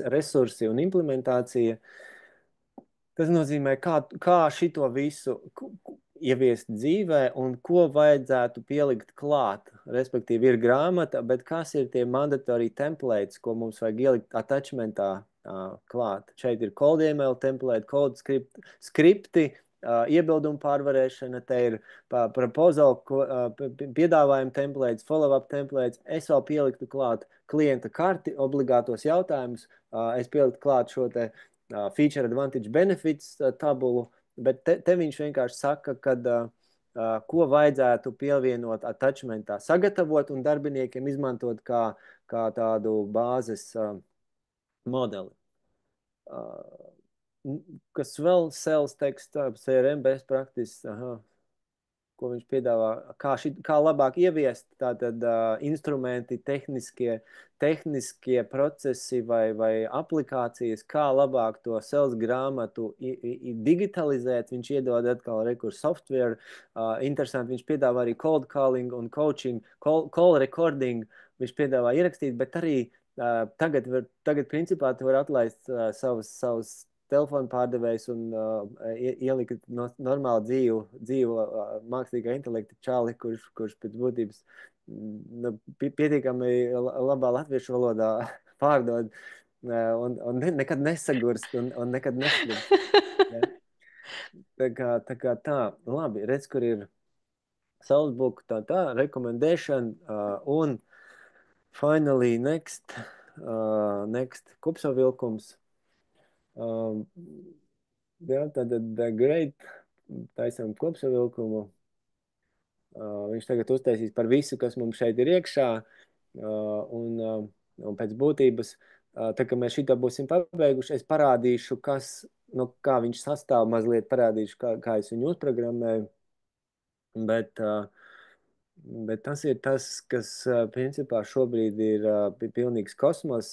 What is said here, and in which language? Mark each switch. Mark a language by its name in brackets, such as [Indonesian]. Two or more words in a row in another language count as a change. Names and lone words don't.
[Latvian] resursi un implementācija. Tas nozīmē, kā šito visu ieviest dzīvē un ko vajadzētu pielikt klāt. Respektīvi, ir grāmata, bet kas ir tie [English] mandatory templates, [Latvian] ko mums vajag ielikt attachmentā klāt. Šeit ir CodeML template, code skripti, iebildumu pārvarēšana, te ir proposal, piedāvājuma templates, [English] follow-up templates. [Latvian] Es vēl pieliktu klāt klienta karti, obligātos jautājumus. Es pieliktu klāt šo te [English] feature advantage benefits [Latvian] tabulu, bet te viņš vienkārši saka, kad ko vajadzētu pievienot attachmentā, sagatavot un darbiniekiem izmantot kā tādu bāzes modeli. Kas vēl sales teksta, [English] CRM best practice, [Latvian] ko viņš piedāvā, kā labāk ieviest tātad instrumenti, tehniskie procesi vai aplikācijas, kā labāk to sales grāmatu digitalizēt. Viņš iedod atkal rekursu software. Interesanti, viņš piedāvā arī [English] cold calling [Latvian] un coaching, [English] call recording. [Latvian] Viņš piedāvā ierakstīt, bet arī tagad principā tu var atlaist savus telefonu pārdevējs un ielikt normālu dzīvu mākslīgā intelekta čāli, kurš pēc būtības pietiekami labā latviešu valodā pārdod un nekad nesagurst un nekad neslims. Ja? Tā kā tā, labi, redz, kur ir Salzburg, tā, recommendation un [English] finally next [Latvian] kopsavilkums. Jā, tad great, taisām kopsavilkumu. Viņš tagad uztaisīs par visu, kas mums šeit ir iekšā, un pēc būtības, tā kā mēs šito būsim pabeiguši, es parādīšu, kā viņš sastāv, mazliet parādīšu, kā es viņu uzprogrammēju, bet tas ir tas, kas principā šobrīd ir pilnīgs kosmos.